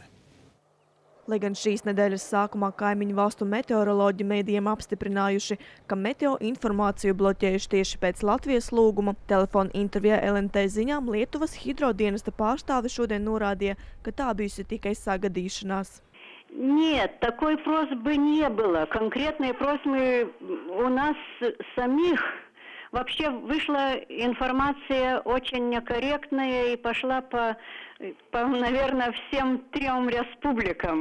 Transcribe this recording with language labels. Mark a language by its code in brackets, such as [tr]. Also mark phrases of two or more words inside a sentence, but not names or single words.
[lv] Lai gan šīs nedēļas sākumā kaimiņu valstu meteoroloģi mēdījiem apstiprinājuši, ka meteo informāciju bloķējuši tieši pēc Latvijas lūguma, telefona intervijā LNT ziņām Lietuvas hidrodienesta pārstāve šodien norādīja, ka tā bijusi tikai sagadīšanās. [ru] Нет, такой просьбы не было. Конкретной просьбы у нас самих. Вообще вышла информация очень некорректная и пошла по, наверное, всем 3 республикам.